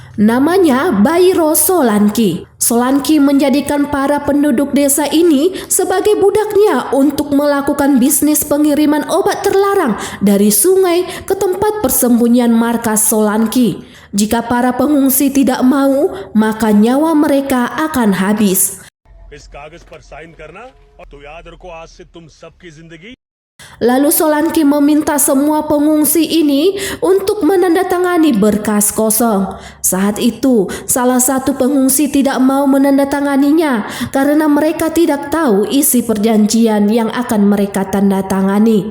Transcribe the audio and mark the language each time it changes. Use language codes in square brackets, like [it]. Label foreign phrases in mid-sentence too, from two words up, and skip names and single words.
[id] Namanya Bhairo Solanki. Solanki menjadikan para penduduk desa ini sebagai budaknya untuk melakukan bisnis pengiriman obat terlarang dari sungai ke tempat persembunyian markas Solanki. Jika para pengungsi tidak mau, maka nyawa mereka akan habis. [hi] इस कागज पर साइन करना और तो याद रखो आज से तुम सबकी जिंदगी। [id] Lalu Solanki meminta semua pengungsi ini untuk menandatangani berkas kosong. Saat itu, salah satu pengungsi tidak mau menandatanganinya karena mereka tidak tahu isi perjanjian yang akan mereka tandatangani.